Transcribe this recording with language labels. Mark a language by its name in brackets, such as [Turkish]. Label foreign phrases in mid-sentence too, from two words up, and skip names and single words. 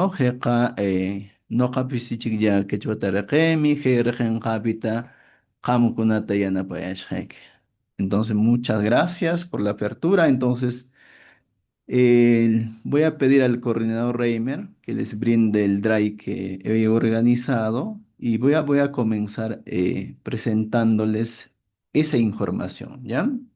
[Quechua] Ojeqa, noqapis ichiklla quechuata riqimi, kay riqinqapita qamkunata yanapayashqayki. [Spanish] Entonces, muchas gracias por la apertura. Entonces, voy a pedir al coordinador Reimer que les brinde el drive que he organizado y voy a comenzar presentándoles esa información, ¿ya?